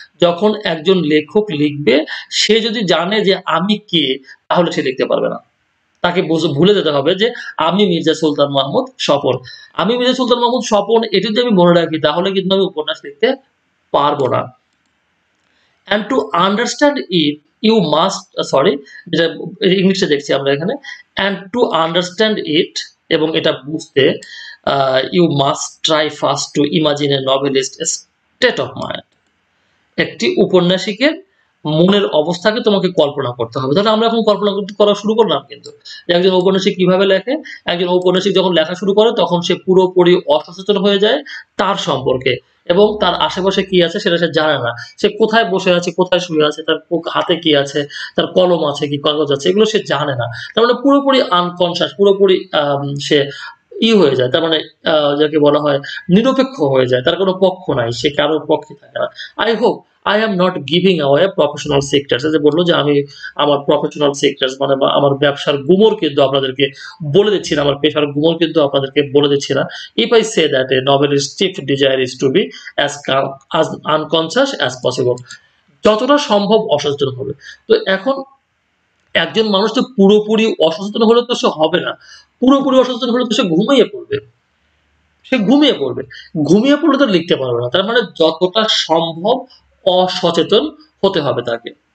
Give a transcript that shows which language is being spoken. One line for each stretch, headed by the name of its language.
Bangla: যখন একজন লেখক লিখবে সে যদি জানে যে আমি কে, তাহলে সে লিখতে পারবে না। তাকে ভুলে যেতে হবে যে আমি মির্জা সুলতান মাহমুদ স্বপন। আমি মির্জা সুলতান মাহমুদ স্বপন এটি যদি আমি মনে রাখি তাহলে কিন্তু আমি উপন্যাস লিখতে পারব না।
English: and to understand it you must
Bangla: যেটা ইংলিশে দেখছি আমরা এখানে,
English: and to understand it
Bangla: এবং এটা বুঝতে
English: you must try first to imagine a novelist state of mind।
Bangla: একটি উপন্যাসিকের মনের অবস্থাকে তোমাকে কল্পনা করতে হবে। তাহলে আমরা এখন কল্পনা করা শুরু করলাম কিন্তু। যে একজন ঔপন্যাসিক কিভাবে লেখে? একজন ঔপন্যাসিক যখন লেখা শুরু করে তখন সে পুরোপুরি অসচেতন হয়ে যায় তার সম্পর্কে এবং তার আশেপাশে কি আছে সেটা সে জানে না। সে কোথায় বসে আছে, কোথায় শুয়ে আছে, তার হাতে কি আছে, তার কলম আছে কি কাগজ আছে এগুলো সে জানে না। তার মানে পুরোপুরি আনকনশাস পুরোপুরি সে হয়ে যায়। তার মানে যাকে বলা হয় নিরপেক্ষ হয়ে যায়। তার কোনো পক্ষ নাই। সে কারোর পক্ষে থাকে না।
English: I hope I am not giving away professional secrets
Bangla: এই যে বলল যে আমি আমার প্রফেশনাল সেক্টরস মানে আমার ব্যবসার গুমর কিন্তু আপনাদেরকে বলে দিচ্ছি না। আমার পেশার গুমর কিন্তু আপনাদেরকে বলে দিচ্ছি না।
English: If I say that a novelist's chief desire is to be as unconscious as possible
Bangla: যতটা সম্ভব অসচেতন হবে। তো এখন একজন মানুষ তো পুরোপুরি অসচেতন হলে তো সে হবে না। পুরোপুরি অসচেতন হলে তো সে ঘুমিয়ে পড়বে। সে ঘুমিয়ে পড়বে। ঘুমিয়ে পড়লে তো লিখতে পারবে না। তার মানে যতটা সম্ভব অসচেতন হতে হবে তাকে।